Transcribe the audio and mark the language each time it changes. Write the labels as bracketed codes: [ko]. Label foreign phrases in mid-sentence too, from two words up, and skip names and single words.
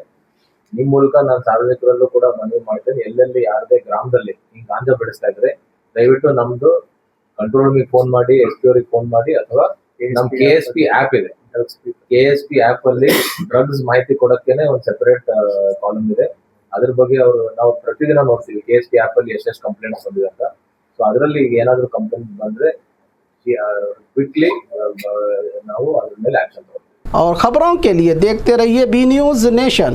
[kn] ನಿಮ್ ಮೂಲಕ ನಾನು ಸಾರ್ವಜನಿಕರಲ್ಲೂ ಕೂಡ ಮನವಿ ಮಾಡ್ತೇನೆ, ಎಲ್ಲೆಲ್ಲಿ ಯಾರದೇ ಗ್ರಾಮದಲ್ಲಿ ಈ ಗಾಂಜಾ ಬೆಳೆಸ್ತಾ ಇದ್ರೆ ದಯವಿಟ್ಟು ನಮ್ದು [en] control room [kn] ಫೋನ್ ಮಾಡಿ, SP ಅವ್ರಿಗೆ ಫೋನ್ ಮಾಡಿ, ಅಥವಾ ನಮ್ KSP ಆ್ಯಪ್ ಇದೆ, KSP ಆ್ಯಪ್ ಅಲ್ಲಿ ಡ್ರಗ್ಸ್ ಮಾಹಿತಿ ಕೊಡೋಕ್ಕೇನೆ ಒಂದು [en] separate column [kn] ಇದೆ. ಅದ್ರ ಬಗ್ಗೆ ನಾವು ಪ್ರತಿದಿನ ನೋಡ್ತೀವಿ KSP ಆ್ಯಪ್ ಅಲ್ಲಿ ಎಷ್ಟೆಷ್ಟು ಕಂಪ್ಲೇಂಟ್ಸ್ ಬಂದಿದೆ ಅಂತ. ಸೊ ಅದರಲ್ಲಿ ಏನಾದ್ರು ಕಂಪ್ಲೇಂಟ್ ಬಂದ್ರೆ ಕ್ವಿಕ್ಲಿ ನಾವು ಅದ್ರ ಮೇಲೆ ಆಕ್ಷನ್ ತಗೊಳ್ತೀವಿ. [hi] और खबरों के लिए देखते रहिए B News नेशन।